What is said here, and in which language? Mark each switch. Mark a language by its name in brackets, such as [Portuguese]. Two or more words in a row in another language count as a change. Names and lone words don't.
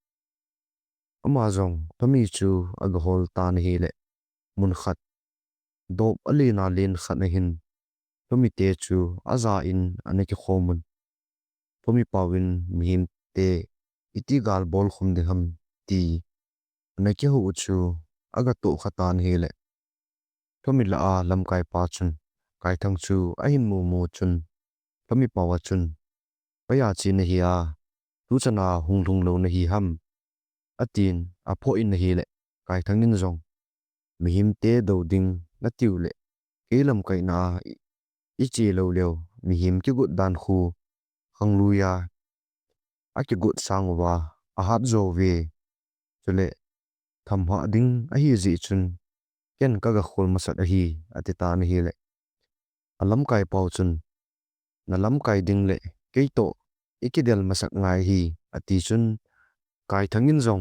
[Thado Chin] amazon pami chu alhol tan hi le mun khat dop ali na len khat na hin pami te chu aza in aneki khomun pumi pawin Mihemte iti gal bol khum de ham ti anaki hu chu aga to khatan hele pumi la a lam kai pa chun kai thang chu ahin mu chun pumi pawa chun paya chi na hi a tu chana hung lo na hi ham atin a pho in hi le kai thang in zong Mihemte do ding na tiu le kelam kai na ichi lo leo mihim ki gut dan khu hangluya aki gut sangwa ahat zo ve chule thamha ding a hi zi chun ken kaga khol masat a hi atita na hi le alam kai pau chun na lam kai ding le keito ikidel masak ngai hi ati chun kai thangin zong